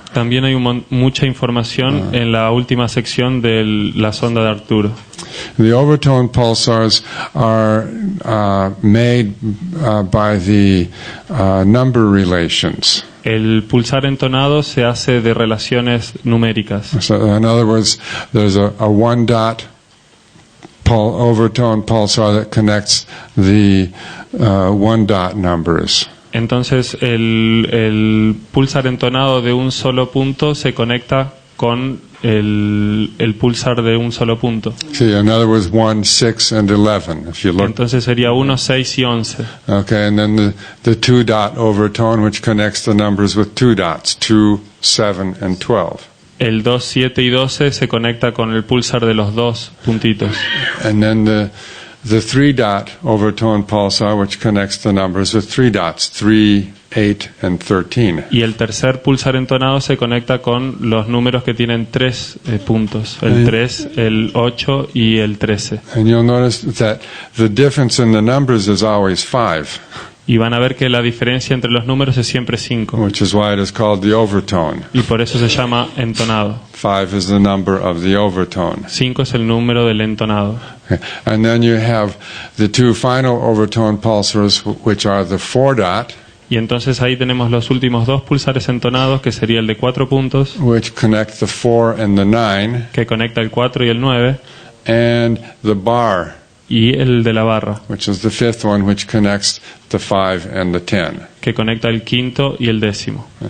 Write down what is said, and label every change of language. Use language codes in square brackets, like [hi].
[es] También hay mucha información en la última sección de la sonda de Arturo. [en] The overtone pulsars are made by the number relations. [es] El pulsar entonado se hace de relaciones numéricas. [en] So in other words, there's a one dot overtone pulsar that connects the one dot numbers. [es] Entonces el pulsar entonado de un solo punto se conecta con el pulsar de un solo punto. [en] See, in other words, 1, 6, and 11. If you look. [es] Entonces sería 1, 6 y 11. [en] Okay, and then the two dot overtone, which connects the numbers with two dots, 2, 7, and 12. [es] El 2, 7 y 12 se conecta con el pulsar de los dos puntitos. [en] And then the three dot overtone pulsar, which connects the numbers with three dots, 3, 8, and 13. [es] Y el tercer pulsar entonado se conecta con los números que tienen 3 puntos, el 3, el 8 y el 13. [en] And you'll notice that the difference in the numbers is always 5. [es] Y van a ver que la diferencia entre los números es siempre 5. [en] Which is why it is called the overtone. [es] Y por eso se llama entonado. [en] 5 is the number of the overtone. [es] 5 es el número del entonado. [en] Okay. And then you have the two final overtone pulsars, which are the 4 dot. [es] Y entonces ahí tenemos los últimos dos pulsares entonados, que sería el de 4 puntos, [en] Which connect the 4 and the 9, [es] que conecta el 4 y el 9, [en] and the bar, [es] y el de la barra, [en] which is the 5th one, which connects the 5 and the 10. [es] que conecta el quinto y el décimo.